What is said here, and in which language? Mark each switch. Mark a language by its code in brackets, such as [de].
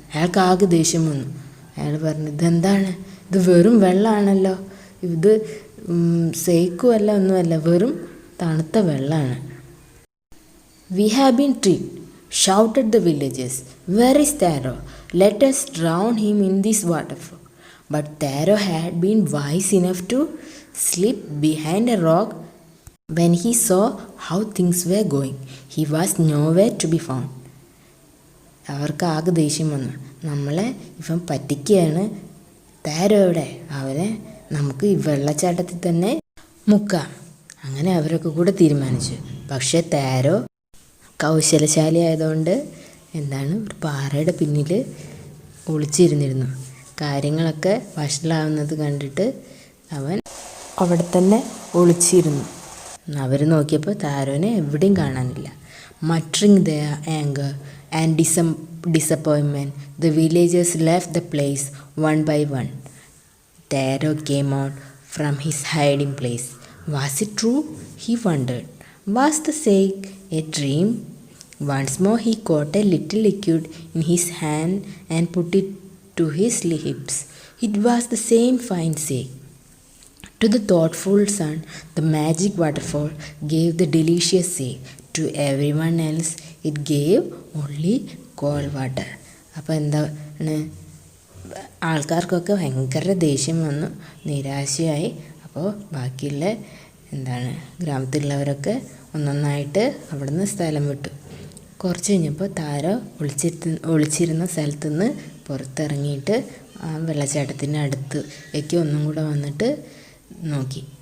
[ml] അയാൾക്ക് ആകെ ദേഷ്യം വന്നു. അയാൾ പറഞ്ഞു, ഇതെന്താണ്, ഇത് വെറും വെള്ളമാണല്ലോ, ഇത് സേക്കും അല്ല, ഒന്നുമല്ല, വെറും തണുത്ത വെള്ളമാണ്. [en] "We have been tricked," shouted the villagers. "Where is Taro? Let us drown him in this waterfall." But Taro had been wise enough to slip behind a rock when he saw how things were going. He was nowhere to be found. [ml] അവർക്ക് ആകെ ദേഷ്യം വന്നു. നമ്മളെ ഇവൻ പറ്റിക്കുകയാണ്, താരോയുടെ അവനെ നമുക്ക് ഈ വെള്ളച്ചാട്ടത്തിൽ തന്നെ മുക്കാം. അങ്ങനെ അവരൊക്കെ കൂടെ തീരുമാനിച്ചു. പക്ഷേ താരോ കൗശലശാലി ആയതുകൊണ്ട് എന്താണ്, ഒരു പാറയുടെ പിന്നിൽ ഒളിച്ചിരുന്നിരുന്നു. കാര്യങ്ങളൊക്കെ വഷളാവുന്നത് കണ്ടിട്ട് അവൻ അവിടെ തന്നെ ഒളിച്ചിരുന്നു. അവർ നോക്കിയപ്പോൾ താരോനെ എവിടെയും കാണാനില്ല. [en] Muttering their anger and disappointment, the villagers left the place one by one. Taro came out from his hiding place. Was it true? He wondered. Was the sake a dream? Once more he caught a little liquid in his hand and put it to his lips. It was the same fine sake. To the thoughtful son, the magic waterfall gave the delicious sake. To everyone else, it gave only cold water. [ml] അപ്പോൾ എന്താണ്, ആൾക്കാർക്കൊക്കെ ഭയങ്കര ദേഷ്യം വന്നു, നിരാശയായി. അപ്പോൾ ബാക്കിയുള്ള ഗ്രാമത്തിലുള്ളവരൊക്കെ ഒന്നൊന്നായിട്ട് അവിടുന്ന് സ്ഥലം വിട്ടു. കുറച്ച് കഴിഞ്ഞപ്പോൾ താര ഒളിച്ചിരുന്ന സ്ഥലത്തുനിന്ന് പുറത്തിറങ്ങിയിട്ട് ആ വെള്ളച്ചാട്ടത്തിൻ്റെ അടുത്തേക്ക് ഒന്നും കൂടെ വന്നിട്ട് നോക്കി.